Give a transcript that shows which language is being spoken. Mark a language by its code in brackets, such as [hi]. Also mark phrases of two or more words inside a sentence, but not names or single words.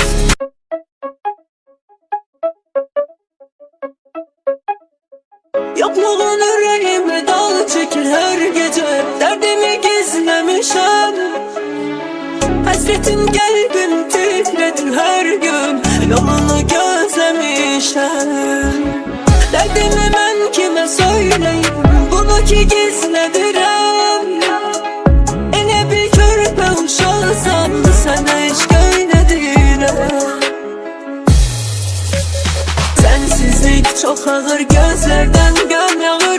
[tr] Yokluğun yüreğime dal çekir her gece, derdimi gizlemişim. Hasretin kalbim titretir her gün, yolunu gözlemişim. [az] Derdimi mən kimə söyleyim, bunu ki gizlədirəm. Elə bir körpə uşaqsan, sənə heç göylədirəm. [tr] Sensizlik çok ağır, gözlerden göm yağır.